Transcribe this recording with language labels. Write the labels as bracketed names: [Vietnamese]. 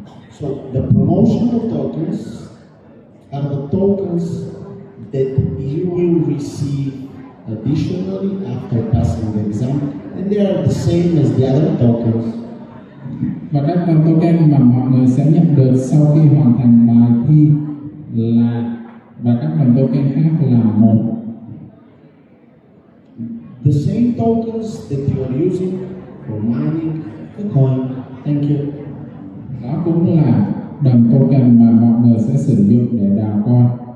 [English] So the promotional tokens are the tokens that you will receive additionally after passing the exam, and they are the same as the other tokens. [Vietnamese] Và các đồng token mà mọi người sẽ nhận được sau khi hoàn thành bài thi là, và các đồng token khác là một. [English] The same tokens that you are using for mining the coin. Thank you. [Vietnamese] Đó cũng là đồng token mà mọi người sẽ sử dụng để đào coin.